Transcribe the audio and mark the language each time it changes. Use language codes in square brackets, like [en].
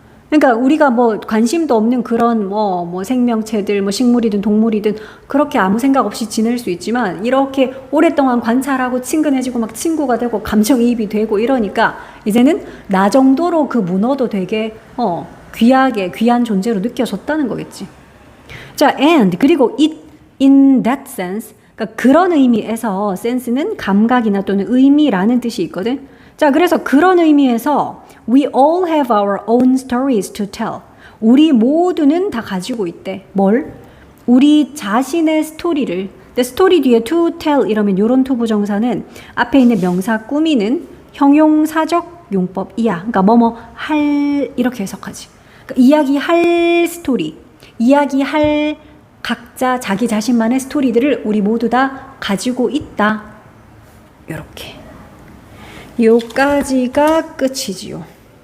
[ko] 그러니까 우리가 뭐 관심도 없는 그런 뭐 생명체들, 뭐 식물이든 동물이든 그렇게 아무 생각 없이 지낼 수 있지만 이렇게 오랫동안 관찰하고 친근해지고 막 친구가 되고 감정이입이 되고 이러니까 이제는 나 정도로 그 문어도 되게 귀하게 귀한 존재로 느껴졌다는 거겠지. 자, [en] and [ko] 그리고 [en] it in that sense. [ko] 그러니까 그런 의미에서 sense는 감각이나 또는 의미라는 뜻이 있거든. 자, 그래서 그런 의미에서 [en] we all have our own stories to tell. [ko] 우리 모두는 다 가지고 있대. 뭘? 우리 자신의 스토리를. 근데 스토리 뒤에 to tell 이러면 요런 투부정사는 앞에 있는 명사 꾸미는 형용사적 용법이야. 그러니까 뭐뭐 할 이렇게 해석하지. 그러니까 이야기할 스토리, 이야기할 각자 자기 자신만의 스토리들을 우리 모두 다 가지고 있다. 요렇게. 요까지가 끝이지요.